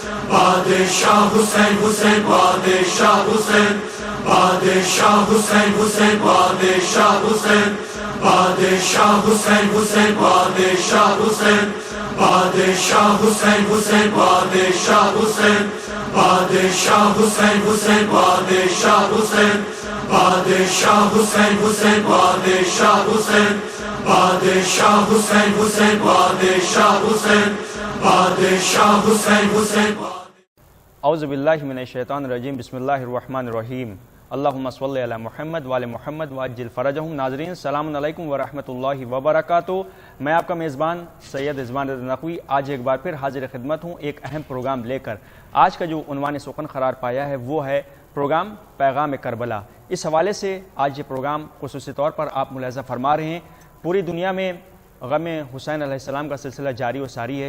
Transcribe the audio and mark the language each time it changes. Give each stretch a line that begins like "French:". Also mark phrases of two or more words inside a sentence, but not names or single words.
Urdu: بادشاہ حسین حسین بادشاہ حسین بادشاہ حسین حسین بادشاہ حسین بادشاہ حسین حسین بادشاہ حسین بادشاہ حسین حسین بادشاہ حسین بادشاہ حسین حسین بادشاہ حسین بادشاہ حسین حسین بادشاہ حسین بادشاہ حسین حسین بادشاہ حسین بادشاہ حسین حسین.
Arabic: اعوذ باللہ من الشیطان الرجیم. بسم اللہ الرحمن الرحیم. اللہم صلی علی محمد وعلی محمد وعجل فرجہم.
Urdu: ناظرین
Arabic: السلام علیکم ورحمۃ اللہ وبرکاتہ.
Urdu: میں آپ کا میزبان سید رضوان رضا نقوی آج ایک بار پھر حاضر خدمت ہوں ایک اہم پروگرام لے کر. آج کا جو عنوان سخن قرار پایا ہے وہ ہے پروگرام پیغام کربلا. اس حوالے سے آج یہ پروگرام خصوصی طور پر آپ ملاحظہ فرما رہے ہیں پوری دنیا میں غم حسین علیہ السلام کا سلسلہ جاری و ساری ہے.